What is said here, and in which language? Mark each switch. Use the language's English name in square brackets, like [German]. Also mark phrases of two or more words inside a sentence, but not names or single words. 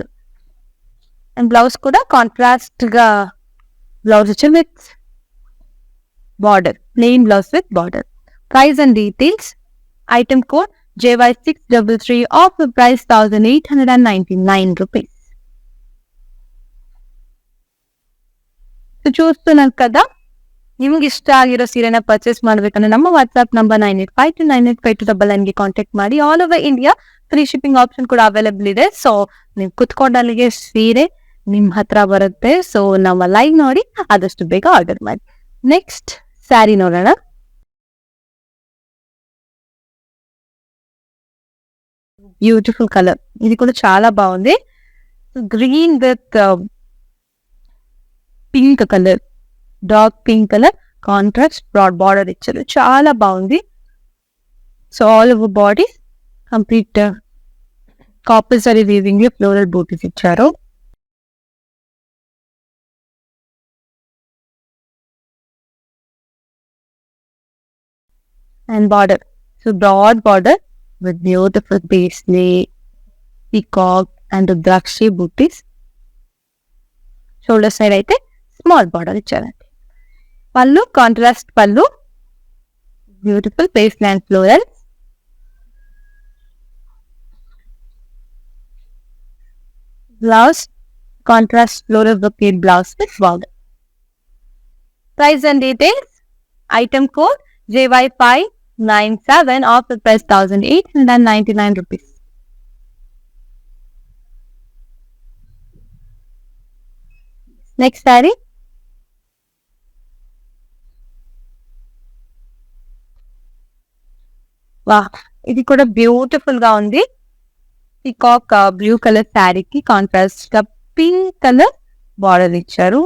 [English] and blouse [Telugu] కూడా కాంట్రాస్ట్ గా బ్లౌజ్ వచ్చి [English] with border, plain blouse with border. price and details. item code JY633, offer price 1899 rupees. [Telugu] చూస్తున్నారు కదా, [Kannada] ನಿಮ್ಗೆ ಇಷ್ಟ ಆಗಿರೋ ಸೀರೆನ ಪರ್ಚೇಸ್ ಮಾಡಬೇಕಂದ್ರೆ ನಮ್ಮ [English] WhatsApp number [Kannada] 9852985299ಗೆ ಕಾಂಟ್ಯಾಕ್ಟ್ ಮಾಡಿ. [English] all over India free shipping option [Kannada] ಕೂಡ ಅವೈಲೇಬಲ್ ಇದೆ. ಸೊ ನೀವು ಕುತ್ಕೊಂಡಲ್ಲಿಗೆ ಸೀರೆ ನಿಮ್ ಹತ್ರ ಬರುತ್ತೆ. ಸೊ ನಮ್ಮ ಲೈವ್ ನೋಡಿ ಆದಷ್ಟು ಬೇಗ ಆರ್ಡರ್ ಮಾಡಿ. [English] next saree [Kannada] ನೋಡೋಣ. [English] beautiful colour, [Telugu] ఇది కూడా చాలా బాగుంది. [English] green with pink colour, dark pink colour contrast broad border [Telugu] ఇచ్చారు, చాలా బాగుంది. [English] so all over body complete copper zari weaving [Telugu] లో [English] floral booties [Telugu] ఇచ్చారు. [English] అండ్ బార్డర్, సో బ్రాడ్ బార్డర్ with beautiful paisley, peacock and Rudrakshi booties. Shoulder side అయితే small border ఇచ్చారండి. [Telugu] పళ్ళు కాంట్రాస్ట్ పళ్ళు, [English] beautiful paisley and florals. Blouse contrast floral brocade blouse with border. Price and details. Item code JY597, offer price 1899 rupees. Next saree. [Telugu] వా, ఇది కూడా బ్యూటిఫుల్ గా ఉంది. [English] peacock blue colour [Telugu] శారీకి కాంట్రాస్ట్ గా [English] pink colour border [Telugu] ఇచ్చారు.